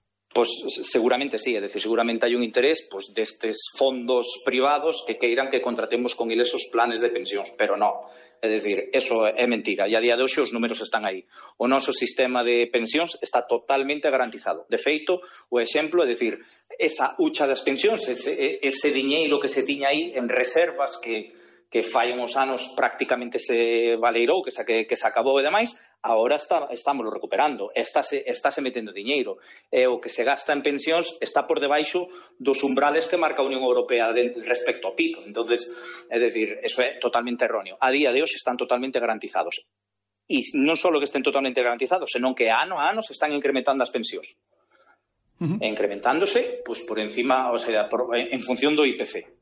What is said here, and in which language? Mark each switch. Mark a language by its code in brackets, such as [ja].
[es] Pues seguramente sí, es decir, seguramente hay un interés pues [gl] destes fondos privados que queiran que contratemos con eles [es] esos planes de pensións, pero no. [gl] Es decir, eso é mentira, e a día de hoxe os números están aí. O noso sistema de pensións está totalmente garantizado. De feito, o exemplo, es decir, esa hucha das pensións, ese diñeiro que se tiña aí en reservas que fai uns anos prácticamente se valeirou, que se acabou e demais, agora estamos recuperando, estáse metendo diñeiro. O que se gasta en pensións está por debaixo dos umbrales que marca a Unión Europea respecto ao PIB. Entón, é dicir, eso é totalmente erróneo. A día de hoxe están totalmente garantizados. E non só que estén totalmente garantizados, senón que ano a ano se están incrementando as pensións. Uh-huh. Incrementándose, pues, por encima, o sea, en función do IPC.